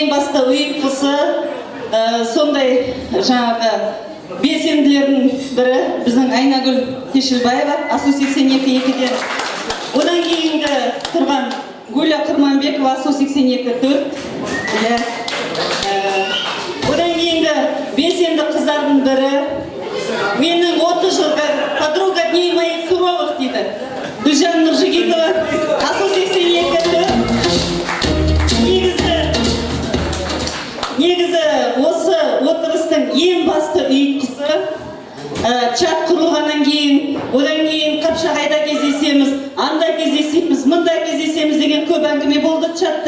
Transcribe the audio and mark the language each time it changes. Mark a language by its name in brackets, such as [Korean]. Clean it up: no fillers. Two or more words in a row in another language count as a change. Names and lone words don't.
[Kazakh] басты ұйытқысы сондай жаңағы белсенділердің бірі біздің Айнагүл Кешілбаева, АСУ 82-2-ден. Одан кейінгі тұрған Гүля Құрманбекова, АСУ 82-4. Одан кейінгі белсенді қыздардың бірі, менің 30 жылғы [Russian] подруга дней моих суровых [Kazakh] дейді. Гүлжан Нұржігитова, АСУ 82-4. Негізі осы отырыстың ең басты ұйытқысы чат құрылғаннан кейін, одан кейін Қапшағайда кездесеміз, анда кездесеміз, мында кездесеміз деген көп әңгіме болды чатта.